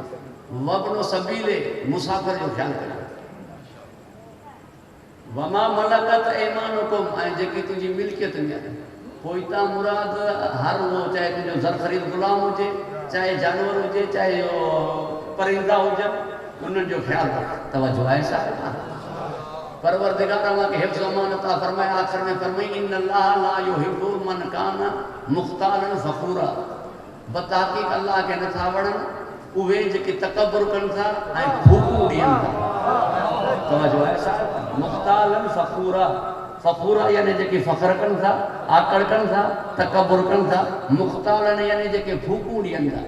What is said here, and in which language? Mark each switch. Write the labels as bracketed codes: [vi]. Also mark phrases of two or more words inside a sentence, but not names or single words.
[ar] وابن السبيل [sd] मुसाफ़िर जो ख़्यालु कजो। [ar] وما ملكت أيمانكم [sd] ऐं जेकी तुंहिंजी मिल्कियत में आहे। पोइ तव्हां मुराद हर वो चाहे तुंहिंजो ज़रख़रीद ग़ुलाम हुजे, चाहे जानवर हुजे, चाहे परिंदा हुजनि, उन्हनि जो ख़्यालु रख। तवजो आहे साहिब। परवरदिगार अव्हांखे हिफ़्ज़ अमान अता फ़रमाए। आख़िर में फ़रमाई [ar] إن الله لا يحب من كان مختالا فخورا. [sd] बतहक़ीक़ अल्लाह खे नथा वणनि उहे जेके तकबुर कनि था ऐं फूकूं ॾियनि था। तवजो आहे साहिब। [ar] مختالا فخورا، فخورا यानी जेके फ़ख़्र कनि था, आकड़ कनि था, तकबुर कनि था। [sd] मुख़्तालन यानी जेके फूकूं ॾियनि था।